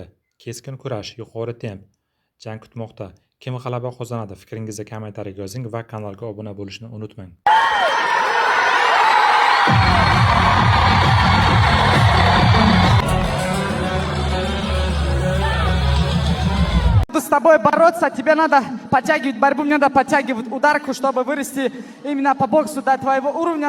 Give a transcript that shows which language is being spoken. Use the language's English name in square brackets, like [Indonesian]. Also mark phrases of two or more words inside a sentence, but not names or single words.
[Uzbek] Keskin kurash, yuqori temp. Jang kutmoqda. Kim g'alaba qozonadi? Fikringizni kommentariyaga yozing va kanalga obuna bo'lishni unutmang. [Russian] С тобой бороться, тебе надо подтягивать борьбу, мне надо подтягивать ударку, чтобы вырасти именно по боксу до твоего уровня.